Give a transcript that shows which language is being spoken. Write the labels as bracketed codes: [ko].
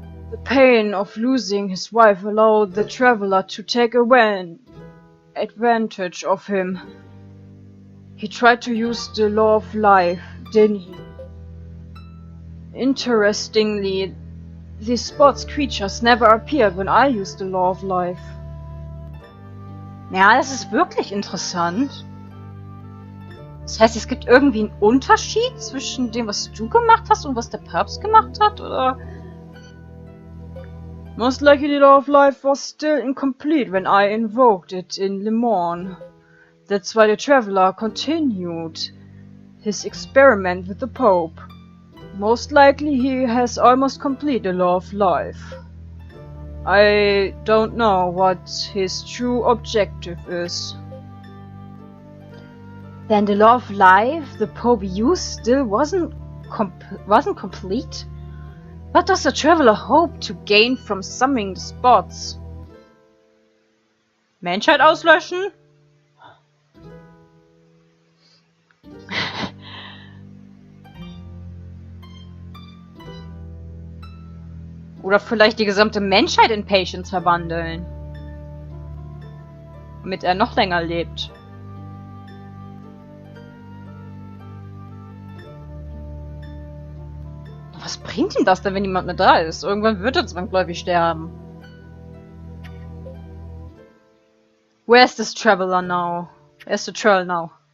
[en] The pain of losing his wife allowed the Traveler to take advantage of him. He tried to use the law of life, didn't he? Interestingly, these spots creatures never appeared when I used the law of life. [de] Ja, das ist wirklich interessant. Das heißt, es gibt irgendwie einen Unterschied zwischen dem, was du gemacht hast und was der Papst gemacht hat, oder? [en] Most likely the law of life was still incomplete when I invoked it in Le Mans. That's why the Traveler continued his experiment with the Pope. Most likely he has almost completed the law of life. I don't know what his true objective is. Then the law of life the Pope used still wasn't complete? What does the Traveler hope to gain from summoning the spots? [de] Menschheit auslöschen? Oder vielleicht die gesamte Menschheit in Patience verwandeln. Damit er noch länger lebt. Was bringt ihm das denn, wenn niemand mehr da ist? Irgendwann wird er zwangsläufig sterben. [en] Where's this Traveler now? Where's the Traveler now?